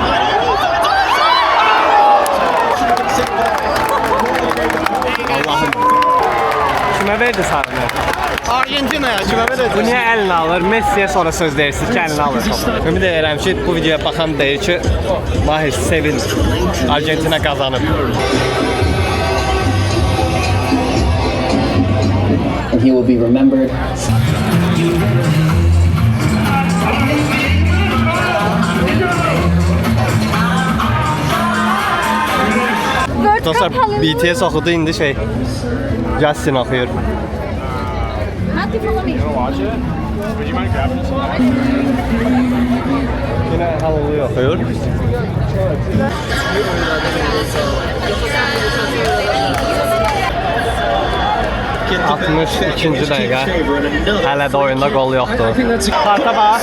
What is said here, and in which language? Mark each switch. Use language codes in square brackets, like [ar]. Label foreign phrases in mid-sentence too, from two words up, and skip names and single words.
[az] Allahım. Kimə verdi sarını? Argentinaya kimə Bu verəcək? niyə əlinə alır? Messiyə sonra söz deyirsiniz ki, əlinə alır topu. Ümid edirəm ki, bu videoya baxan deyir ki, Mahir sevin, Argentina qazanıb. [en] And he will be remembered. [az] Dört Dostlar, kapalı. BTS oxudu, indi Justin oxuyur. [en] Hadi follow me. [az] Yine Hallelujah oxuyur. İkinci dəqiqə. Hələ də oyunda qol yoxdur. Karta bax.